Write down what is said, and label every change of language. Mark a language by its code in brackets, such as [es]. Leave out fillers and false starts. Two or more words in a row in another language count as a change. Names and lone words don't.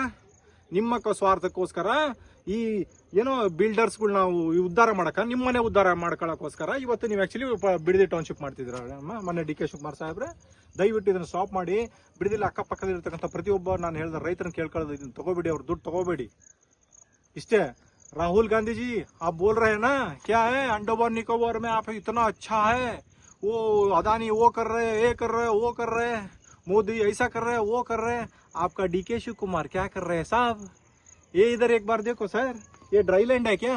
[kn] ನಿಮ್ಮ ಸ್ವಾರ್ಥಕ್ಕೋಸ್ಕರ ಈ ಏನೋ ಬಿಲ್ಡರ್ಸ್ಗಳು ನಾವು ಉದ್ಧಾರ ಮಾಡಕ, ನಿಮ್ಮನೆ ಉದ್ಧಾರ ಮಾಡ್ಕೊಳ್ಳೋಕ್ಕೋಸ್ಕರ ಇವತ್ತು ನೀವು ಆಕ್ಚುಲಿ ಬಿಡದಿ ಟೌನ್ಶಿಪ್ ಮಾಡ್ತಿದ್ರ ಮೊನ್ನೆ ಡಿ ಕೆ ಶಿವಕುಮಾರ್ ಸಾಹೇಬ್ರೆ. ದಯವಿಟ್ಟು ಇದನ್ನ ಸ್ಟಾಪ್ ಮಾಡಿ. ಬಿಡದಿಲ್ಲ ಅಕ್ಕಪಕ್ಕದಲ್ಲಿರ್ತಕ್ಕಂಥ ಪ್ರತಿಯೊಬ್ಬ ನಾನು ಹೇಳಿದ ರೈತರನ್ನ ಕೇಳ್ಕೊಳ್ಳೋದು, ಇದನ್ನ ತಗೋಬೇಡಿ, ಅವ್ರ ದುಡ್ಡು ತಗೋಬೇಡಿ ಇಷ್ಟೇ. [hi] ರಾಹುಲ್ गांधी जी आप बोल रहे हैं ना, क्या है अंडोबर निकोबार में आप इतना अच्छा है, वो अदानी वो कर रहे, ये कर रहे, वो कर रहे, मोदी ऐसा कर रहे, वो कर रहे, आपका डी के शिव कुमार क्या कर रहे हैं साहब? ये इधर एक बार देखो सर, ये [en] dry land [hi] है क्या?